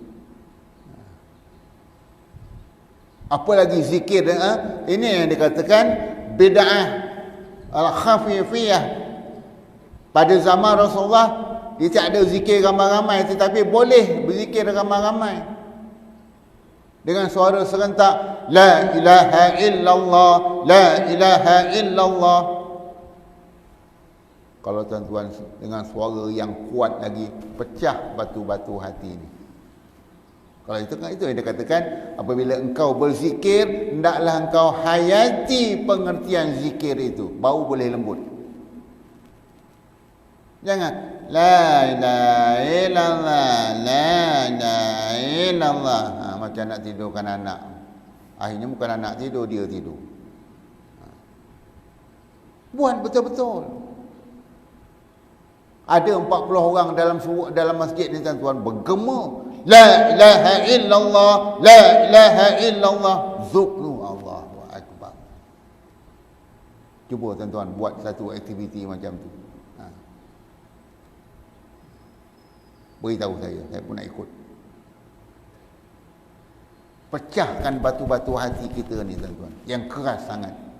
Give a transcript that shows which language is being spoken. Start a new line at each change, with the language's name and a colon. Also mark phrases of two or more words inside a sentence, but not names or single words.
Malay: Apa lagi zikir? Ini yang dikatakan bid'ah al-khafifiyah. Pada zaman Rasulullah dia tak ada zikir ramai-ramai, tetapi boleh berzikir ramai-ramai dengan suara serentak,
Arabic: لا إله إلا الله، لا إله إلا الله.
Malay: Kalau tuan-tuan dengan suara yang kuat lagi, pecah batu-batu hati ini. Kalau itu yang dikatakan, apabila engkau berzikir, hendaklah engkau hayati pengertian zikir itu, baru boleh lembut. Jangan
Arabic: لا إله إلا الله، لا إله إلا الله.
Malay: Macam nak tidurkan anak. Akhirnya bukan anak tidur, dia tidur. Buat betul-betul. Ada 40 orang dalam masjid ni tuan-tuan bergema,
Arabic: لا إله إلا الله، لا إله إلا الله. ذكر الله أكبر.
Malay: Cuba tuan-tuan buat satu aktiviti macam tu. Beritahu saya pun nak ikut. Pecahkan batu-batu hati kita ni tuan-tuan, yang keras sangat.